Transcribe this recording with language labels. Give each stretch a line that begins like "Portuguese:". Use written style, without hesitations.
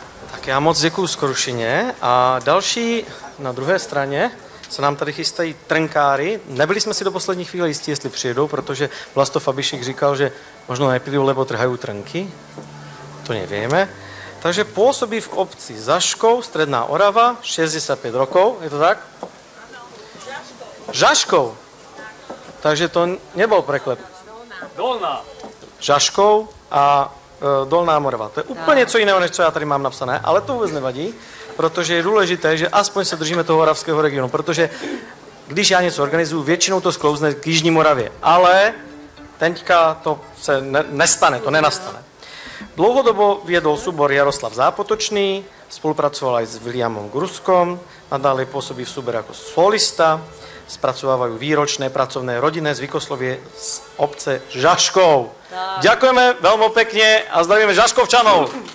Czech: Tak já moc děkuju Skrušině a další na druhé straně se nám tady chystají trnkári. Nebyli jsme si do poslední chvíle jistí, jestli přijedou, protože Vlasto Fabišek říkal, že
Slovak: možno neprídu, lebo trhajú trnky. To nevieme. Takže pôsobí v obci Žaškov, Stredná Orava, 65 rokov. Je to tak? Žaškov. Takže to nebol preklep. Dolná. Žaškov a Dolná Morava.
Czech: To je úplně co jiného, než co já tady mám napsané, ale to vůbec nevadí, protože je důležité, že aspoň se držíme toho oravského regionu, protože když já něco organizuju, většinou to sklouzne k Jižní Moravě, ale teďka to se nestane, to nenastane.
Slovak: Dlouhodobo viedol súbor Jaroslav Zápotočný, spolupracoval aj s Williamom Gruskom, nadále pôsobí v súbore ako solista, spracovávajú výročné pracovné rodinné zvykoslovie z obce Žaškov. Tak. Ďakujeme veľmi pekne a zdravíme Žaškovčanov.